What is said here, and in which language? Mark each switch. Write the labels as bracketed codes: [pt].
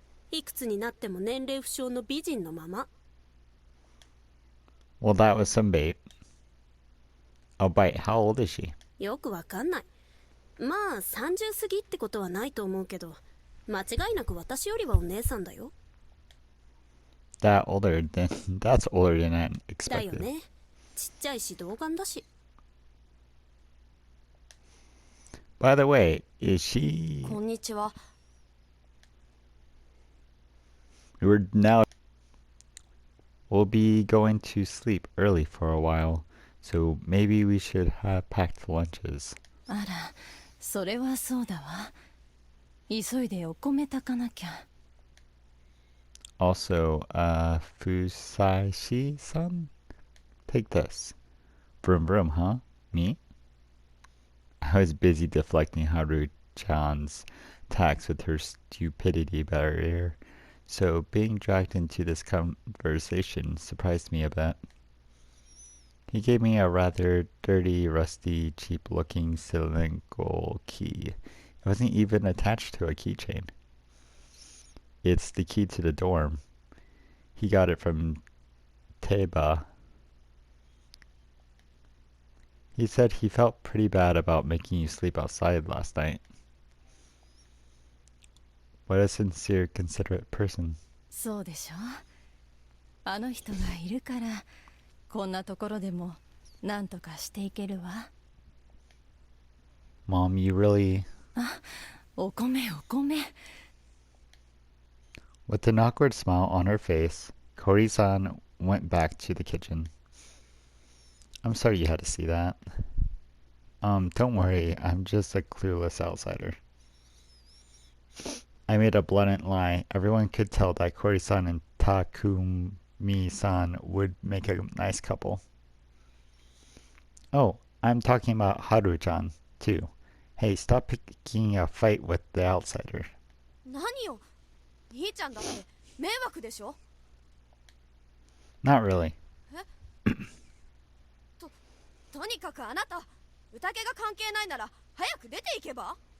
[ja] いくつになっても年齢不詳の美人のまま。 [en] Well, that was some bait. Oh, bite. How old is she? [ja] よくわかんない。まあ30過ぎってことはないと思うけど、間違いなく私よりはお姉さんだよ。 [en] That older than that's older than I [ja] だよ [en] expected. [ja] ね。ちっちゃいし童顔だし。 [en] By the way, is she? [ja] こんにちは。 [en] We'll be going to sleep early for a while, so maybe we should have packed lunches. [ja] あら、それはそうだわ。急いでお米炊かなきゃ。 [en] Also, Fusashi-san? Take this. Vroom vroom, huh? Me? I was busy deflecting Haru-chan's attacks with her stupidity barrier, so being dragged into this conversation surprised me a bit. He gave me a rather dirty, rusty, cheap-looking cylindrical key. It wasn't even attached to a keychain. It's the key to the dorm. He got it from Teba. He said he felt pretty bad about making you sleep outside last night. What a sincere, considerate person. [ja] そうでしょ。あの人がいるから、こんなところでもなんとかしていけるわ。 [en] Mom, you really... [ja] お米お米。 [en] With an awkward smile on her face, Kori-san went back to the kitchen. I'm sorry you had to see that. Don't worry, I'm just a clueless outsider. I made a blatant lie. Everyone could tell that Kori-san and Takumi-san would make a nice couple. Oh, I'm talking about Haru-chan, too. Hey, stop picking a fight with the outsider. [ja] 何よ。兄ちゃんだって迷惑でしょ。 [en] Not really. [ja] とにかくあなた、宴が関係ないなら早く出ていけば。